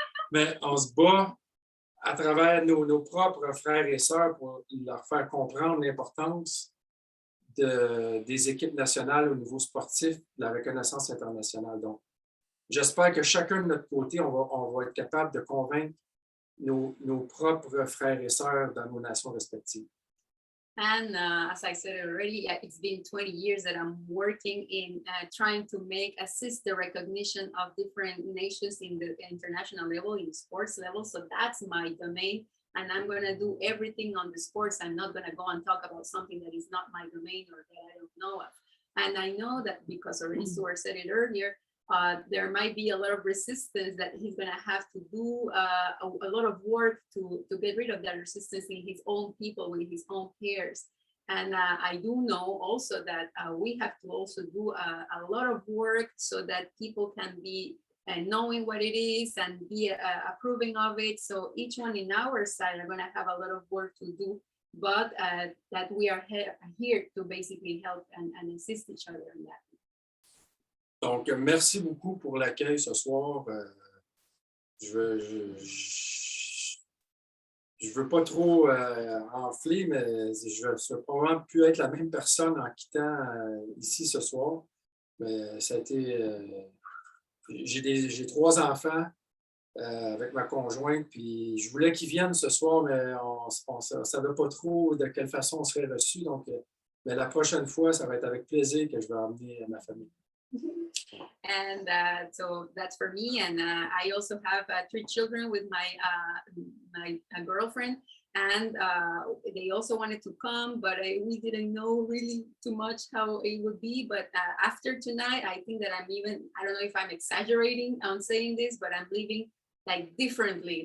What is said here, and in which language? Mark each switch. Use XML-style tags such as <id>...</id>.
<fr>Mais on se bat à travers nos propres frères et sœurs pour leur faire comprendre l'importance des équipes nationales au niveau sportif, de la reconnaissance internationale. Donc, j'espère que chacun de notre côté, on va être capable de convaincre nos propres frères et sœurs dans nos nations respectives.</fr> <en>And as I said already, it's been 20 years that I'm working in trying to assist the recognition of different nations in the international level, in sports level. So that's my domain. And I'm going to do everything on the sports. I'm not going to go and talk about something that is not my domain or that I don't know of. And I know that because already Stuart said it earlier, there might be a lot of resistance that he's going to have to do a lot of work to get rid of that resistance in his own people, with his own peers. And I do know also that we have to also do a lot of work so that people can be knowing what it is and be approving of it. So each one in our side are going to have a lot of work to do, but that we are here to basically help and assist each other in that.</en> <fr>Donc, merci beaucoup pour l'accueil ce soir. Je je ne veux pas trop enfler, mais je vais probablement plus être la même personne en quittant ici ce soir. Mais ça a été. J'ai 3 enfants avec ma conjointe, puis je voulais qu'ils viennent ce soir, mais on ne savait pas trop de quelle façon on serait reçus. Donc, mais la prochaine fois, ça va être avec plaisir que je vais emmener ma famille.</fr> <en>And so that's for me. And I also have 3 children with my girlfriend, and they also wanted to come, but we didn't know really too much how it would be. But after tonight, I think that I don't know if I'm exaggerating on saying this, but I'm leaving like differently.</en>